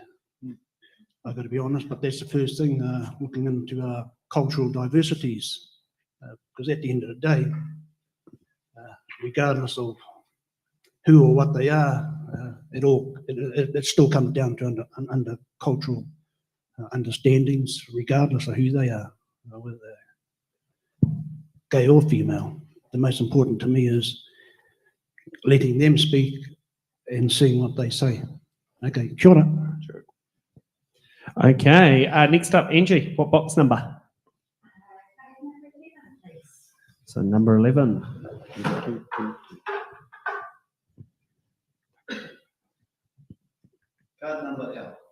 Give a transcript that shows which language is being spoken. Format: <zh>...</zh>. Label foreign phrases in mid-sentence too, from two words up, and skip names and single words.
<en>I've got to be honest, but that's the first thing, looking into cultural diversities, because at the end of the day, regardless of who or what they are, it still comes down to under cultural understandings, regardless of who they are, whether they're gay or female. The most important to me is letting them speak and seeing what they say.</en> <mi>Okay, kia ora.</mi> <en>Okay, next up, Angie, what box number? So number 11. Card number L.</en>